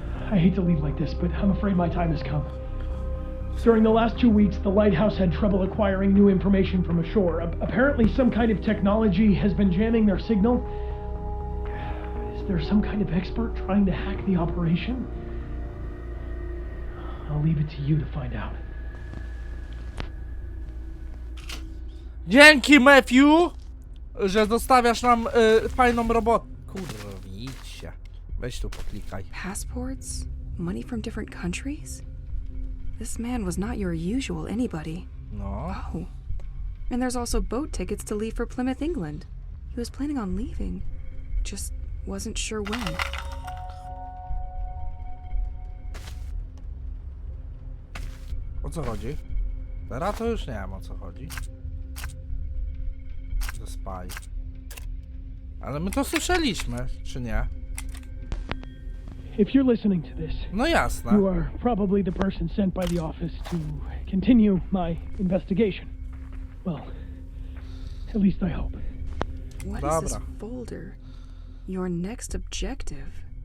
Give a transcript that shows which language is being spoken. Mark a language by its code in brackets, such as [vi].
[en] I hate to leave like this, but I'm afraid my time has come. During the last 2 weeks, the lighthouse had trouble acquiring new information from ashore. Apparently, some kind of technology has been jamming their signal. Is there some kind of expert trying to hack the operation? I'll leave it to you to find out. [pl] Dzięki, Matthew, że zostawiasz nam fajną robotę. Kurwicie. Weź tu poklikaj. [en] Passports? Money from different countries? This man was not your usual anybody. No. Oh. And there's also boat tickets to leave for Plymouth, England. He was planning on leaving. Just wasn't sure when. [pl] O co chodzi? Teraz to już nie wiem, o co chodzi. The Spy. Ale my to słyszeliśmy, czy nie? [en] If you're listening to this, [pl] No jasne. [en] you are probably the person sent by the office to continue my investigation. Well, at least I hope. What is this folder? Your next objective.